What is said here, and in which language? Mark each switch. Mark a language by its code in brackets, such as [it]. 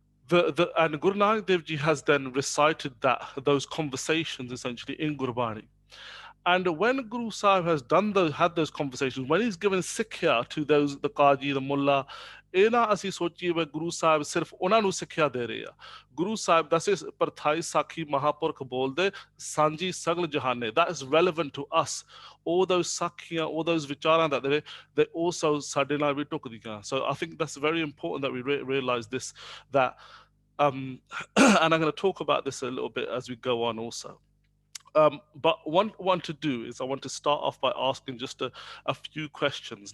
[en] And Guru Nanak Dev Ji has then recited those conversations essentially in Gurbani. And when Guru Sahib has had those conversations, when he's given sikhya to those, the Qaji, the Mullah, [pa] ਇਹਨਾਂ ਅਸੀਂ ਸੋਚੀਏ ਵੀ ਗੁਰੂ ਸਾਹਿਬ ਸਿਰਫ ਉਹਨਾਂ ਨੂੰ ਸਿੱਖਿਆ ਦੇ ਰਹੇ ਆ. ਗੁਰੂ ਸਾਹਿਬ ਦੱਸੇ ਪਰਥਾਈ ਸਾਖੀ ਮਹਾਪੁਰਖ ਬੋਲਦੇ ਸਾਂਝੀ ਸਗਲ ਜਹਾਨੇ. [en] That is relevant to us. All those ਸਾਖੀਆਂ, all those ਵਿਚਾਰਾਂ that they also [pa] ਸਾਡੇ ਨਾਲ ਵੀ ਟੁਕਦੀਆਂ. [en] So I think that's very important that we realize this, that and I'm going to talk about this a little bit as we go on also. But what I want to do is I want to start off by asking just a few questions.